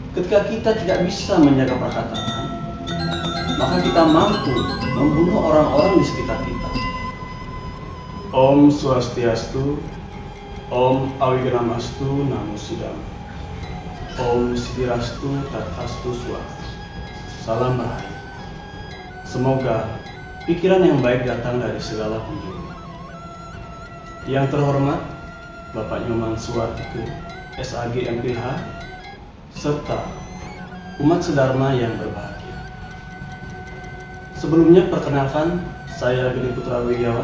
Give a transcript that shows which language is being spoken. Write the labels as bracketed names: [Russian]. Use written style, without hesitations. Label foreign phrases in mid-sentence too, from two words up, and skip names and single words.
[Indonesian] Ketika kita tidak bisa menjaga perkataan, maka kita mampu membunuh orang-orang di sekitar kita. [Sanskrit] Om Swastiastu, Om Awiganamastu Namo Sidam, Om Sidirastu Tathastu Swat. [Indonesian] Salam Rahayu. Semoga pikiran yang baik datang dari segala penjuru. Yang terhormat Bapak Nyoman Suwartike, SAG MPH, serta umat sedharma yang berbahagia. Sebelumnya perkenalkan, saya Gede Putra Wirawan.